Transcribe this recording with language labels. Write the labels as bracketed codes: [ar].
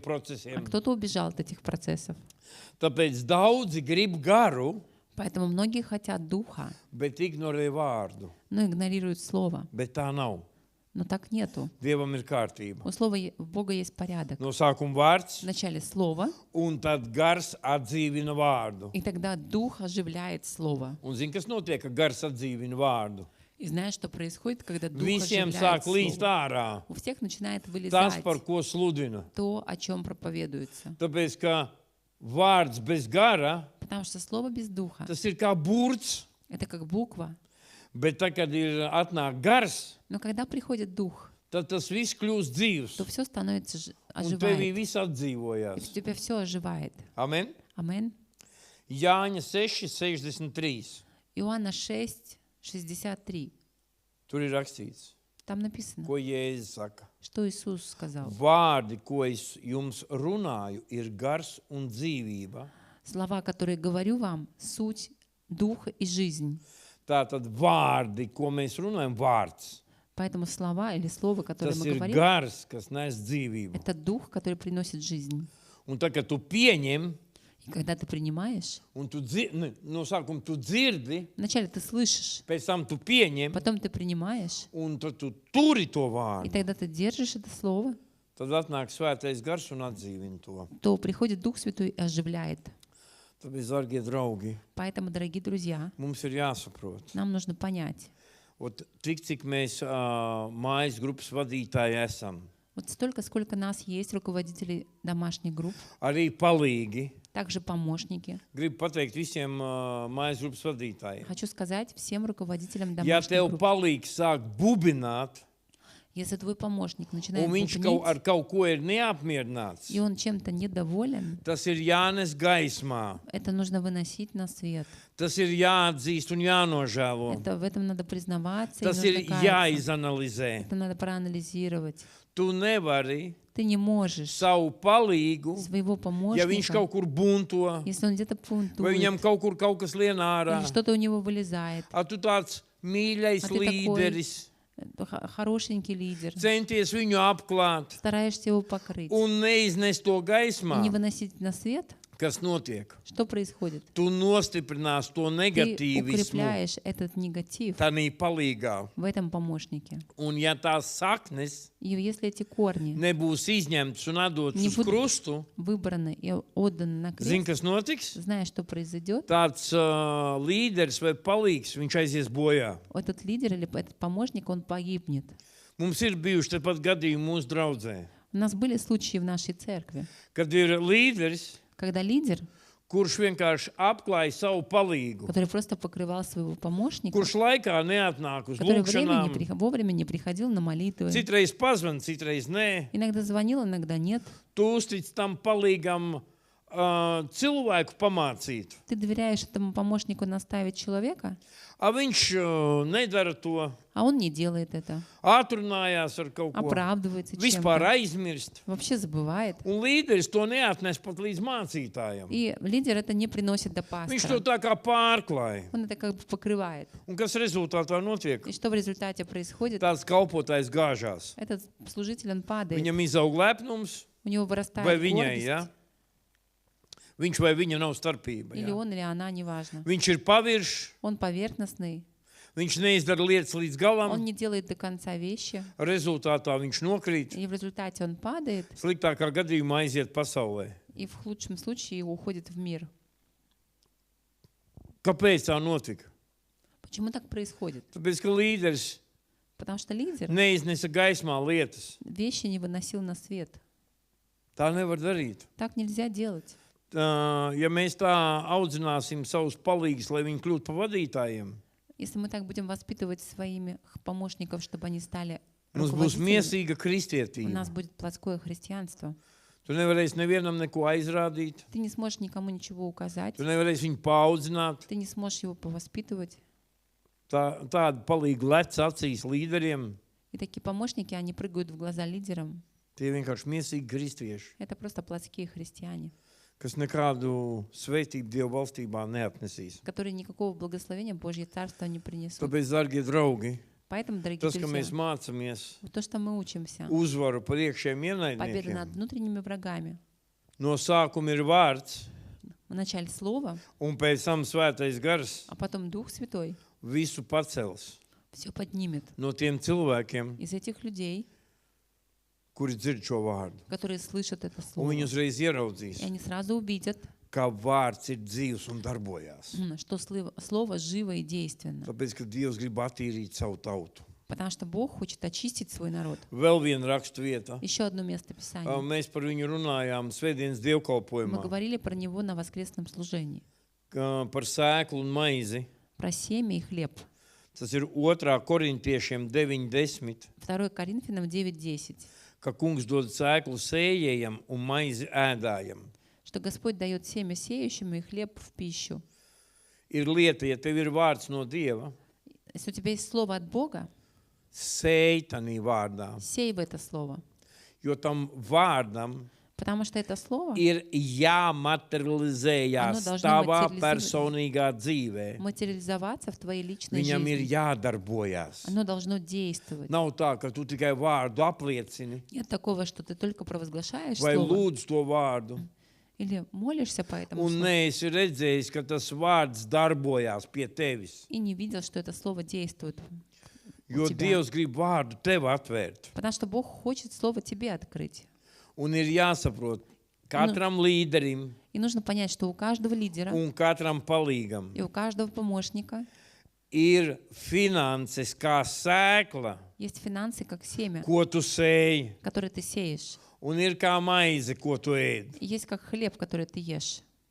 [lv] procesiem. [ru] кто-то убежал от этих процессов. [lv] Tāpēc daudzi grib garu, [ru] Поэтому многие хотят духа, [lv] bet ignorē vārdu. [ru] но игнорируют слово. [lv] Bet tā nav. [ru] Но так нету. [lv] Dievam ir kārtība. [ru] У слова у Бога есть порядок. [lv] No sākuma vārds, [ru] Вначале слово, [lv] un tad gars atdzīvina vārdu. [ru] и тогда дух оживляет слово. [lv] Un zini, kas notiek, ka gars atdzīvina vārdu? [ru] И знаешь, что происходит, когда дух [lv] Visiem [ru] оживляет [lv] sāk līst [ru] слово? [lv] ārā [ru] У всех начинает [lv] tas, [ru] вылезать [lv] par ko sludina. [ru] то, о чем проповедуется. [lv] Tāpēc, ka vārds bez gara, [ru] Потому что слово без духа [lv] tas ir kā burts, [ru] — это как буква. [lv] bet tad, kad ir atnāk gars, [ru] Но когда приходит дух, [lv] tad tas viss kļūst dzīvs. [ru] то все становится [lv] Un tevī [ru] оживает. [lv] viss [ru] И у [lv] atdzīvojās. [ru] тебя все оживает. [lv] Amen. [ru] Амен. [lv] Jāņa 6:63. [ru] Иоанна 6, 63. [lv] Tur ir rakstīts, [ru] Там написано, [lv] ko Jēzus saka. [ru] что Иисус сказал. [lv] Vārdi, ko es jums runāju, ir gars un dzīvība. [ru] Слова, которые говорю вам, суть, дух и жизнь. [lv] Tātad vārdi, ko mēs runājam, vārds. [ru] Поэтому слова или слово, которое [lv] Tas [ru] мы [lv] ir [ru] говорим, [lv] gars, kas nes dzīvību. [ru] это дух, который приносит жизнь. [lv] Un tā, kad tu pieņem, [ru] И когда ты принимаешь, [lv] un tu no sākuma tu dzirdi, [ru] вначале ты слышишь, [lv] pēc tam tu pieņem, [ru] потом ты принимаешь, [lv] un tad tu turi to [ru] и [lv] vārdu, [ru] тогда ты держишь это слово, [lv] tad atnāk svētais gars un atdzīvina to. [ru] то приходит Дух Святой и оживляет. [lv] Tāpēc, dārgie draugi, [ru] Поэтому, дорогие друзья, [lv] mums ir jāsaprot. [ru] нам нужно понять, [lv] Ot, tik, cik mēs mājas grupas vadītāji esam, [ru] вот столько, сколько нас есть, руководителей домашних групп, [lv] arī palīgi, [ru] также помощники. [lv] gribu pateikt visiem mājas grupas vadītājiem. [ru] Хочу сказать всем руководителям [lv] Ja [ru] домашних [lv] tev [ru] групп, [lv] palīgs sāk bubināt, [ru] если твой помощник [lv] un [ru] начинает [lv] viņš [ru] бубнить, [lv] ar kaut ko ir neapmierināts, [ru] и он чем-то недоволен, [lv] tas ir jānes gaismā, [ru] это нужно выносить на свет. [lv] tas ir jāatzīst un jānožēlo, [ru] В этом надо признаваться, и [lv] tas [ru] нужно [lv] ir [ru] каяться. [lv] jāizanalizē. [ru] Это надо проанализировать. [lv] Tu nevari [ru] Ты не можешь [lv] savu palīgu, [ru] своего [lv] ja viņš [ru] помощника, [lv] kaut kur bunto, [ru] если он где-то [lv] vai [ru] пунктует, [lv] viņam kaut kur kaut kas lien ārā, [ru] или что-то у него вылезает, [lv] tu tāds mīļais [ru] A tu такой [lv] līderis, [ru] хорошенький лидер, [lv] centies viņu apklāt [ru] стараешься его покрыть [lv] un neiznest to [ru] и [lv] gaismā, [ru] не выносить на свет, [lv] kas notiek. [ru] что происходит? [lv] Tu nostiprinās to [ru] Ты [lv] negatīvismu [ru] укрепляешь этот негатив [lv] tādā palīgā. [ru] в этом помощнике. [lv] Un ja tās saknes [ru] И если эти корни [lv] nebūs izņemtas un atdotas [ru] Не [lv] uz [ru] будут. [lv] krustu, [ru] выбраны и отданы на [lv] zini, [ru] крест, [lv] kas notiks? [ru] зная, что произойдет, [lv] Tāds līderis vai palīgs, viņš aizies bojā. [ru] этот лидер или этот помощник, он погибнет. [lv] Mums ir bijuši tepat gadījumi mūsu draudzē, [ru] У нас были случаи в нашей церкви, [lv] kad ir līderis, [ru] когда лидер, [lv] kurš vienkārši apklāja savu palīgu, [ru] который просто покрывал своего помощника, [lv] kurš laikā neatnāk uz [ru] который [lv] lūgšanām, [ru] вовремя не приходил на молитвы, [lv] citreiz pazvan, citreiz nē. [ru] иногда звонил, иногда нет. [lv] Tu uztic tam palīgam cilvēku pamācīt, [ru] Ты доверяешь этому помощнику наставить человека, [lv] a viņš nedara to, [ru] а он не делает это, [lv] atrunājās ar kaut ko, [ru] оправдывается [lv] vispār [ru] чем-то, [lv] aizmirst. [ru] вообще забывает. [lv] Un līderis to neatnes pat līdz mācītājam. [ru] И лидер это не приносит до [lv] Viņš to tā kā pārklāja. [ru] Он это как бы покрывает. [lv] Un kas rezultātā notiek? [ru] И что в результате происходит? [lv] Tāds kalpotājs gāžās. [ru] Этот служитель, он падает, [lv] Viņam izaug lepnums, [ru] у него вырастает [lv] vai viņai, [ru] гордость, [lv] ja? Viņš vai viņa nav starpība. [ru] или [lv] Ja? [ru] он, или она, неважно. [lv] Viņš ir paviršs, [ru] Он поверхностный, [lv] viņš neizdara lietas līdz [ru] он [lv] galam, [ru] не делает до конца вещи, [lv] rezultātā viņš nokrīt. [ru] и в результате он падает, [lv] Sliktākā gadījumā aiziet pasaulē. [ru] и в худшем случае уходит в мир. [lv] Kāpēc tā notika? [ru] Почему так происходит? [lv] Tāpēc, ka līderis [ru] Потому что лидер [lv] neiznesa gaismā lietas. [ru] вещи не выносил на свет. [lv] Tā nevar darīt. [ru] Так нельзя делать. [lv] Ja mēs tā audzināsim savus palīgus, lai viņi kļūtu par vadītājiem, [ru] Если мы так будем воспитывать своими помощников, чтобы они стали [lv] mums būs [ru] руководителями, [lv] miesīga [ru] у [lv] kristietība. [ru] нас будет плотское христианство. [lv] Tu nevarēsi nevienam neko aizrādīt, [ru] Ты не сможешь никому ничего указать, [lv] tu nevarēsi viņu paudzināt, [ru] ты не сможешь его повоспитывать, [lv] tādi palīgi lec acīs līderiem. [ru] И такие помощники, они прыгают в глаза лидерам. [lv] Tie vienkārši miesīgi kristieši, [ru] Это просто плотские христиане, [lv] kas nekādu svētību Dieva valstībā neatnesīs. [ru] которые никакого благословения Божье Царство не принесут. [lv] Tāpēc, darbie draugi, [ru] Поэтому, дорогие [lv] tas, ka mēs [ru] друзья, [lv] mācāmies [ru] вот то, что мы учимся, [lv] uzvaru par iekšējiem [ru] победа над [lv] ienaidniekiem, [ru] внутренними врагами, [lv] no sākuma ir vārds, [ru] вначале Слово, [lv] un pēc tam svētais gars [ru] а потом Дух Святой [lv] visu pacels [ru] все поднимет [lv] no tiem cilvēkiem, [ru] из этих людей, [lv] kuri dzird šo vārdu. [ru] которые слышат это [lv] Un [ru] Слово. [lv] viņi uzreiz [ru] И [lv] ieraudzīs, [ru] они сразу увидят, [lv] ka vārds ir dzīvs un darbojās. [ru] что Слово живо и действенно. [lv] Tāpēc, ka Dievs grib attīrīt savu tautu. [ru] Потому что Бог хочет очистить свой народ. [lv] Vēl viena rakstu vieta. [ru] Еще одно место Писания. [lv] Mēs par viņu runājām svētdienas [ru] Мы [lv] dievkalpojumā. [ru] говорили про него на воскресном служении. [lv] Par sēklu un maizi. [ru] Про семя и хлеб. [lv] Tas ir 2. korintiešiem 9:10. [ru] 2 Коринфянам 9:10. [lv] Ka kungs dod sēklu sējējam un maizi ēdājam. [ru] Что Господь дает семя сеющему и хлеб в пищу. [lv] Ir lieta, ja tev ir vārds no Dieva, [ru] Если у тебя есть слово от Бога, [lv] sēj tanī vārdā. [ru] сей в это слово. [lv] Jo tam vārdam [ru] Потому что это слово [lv] ir jāmaterializējās [ru] Ano должно [lv] tavā [ru] материализироваться. [lv] personīgā dzīvē. [ru] материализоваться в твоей личной [lv] Viņam ir [ru] жизни. [lv] jādarbojās. [ru] Оно должно действовать. [lv] Nav tā, ka tu tikai vārdu apliecini [ru] Нет такого, что ты только провозглашаешь [lv] vai [ru] слово [lv] lūdz to vārdu. [ru] или молишься по этому [lv] Un [ru] слову [lv] neesi redzējis, ka tas vārds darbojās pie tevis. [ru] и не видел, что это слово действует. [lv] Jo [ru] тебя. [lv] Dievs grib vārdu tev atvērt. [ru] Потому что Бог хочет слово тебе открыть. [lv] Un ir jāsaprot katram līderim [ru] И нужно понять, что у каждого лидера [lv] un katram palīgam [ru] и у каждого помощника [lv] ir finanses kā sēkla, [ru] есть финансы, как семя, [lv] ko tu sēji, [ru] которые ты сеешь. [lv] un ir kā maize, ko tu ēd. [ru] И есть как хлеб, который ты ешь.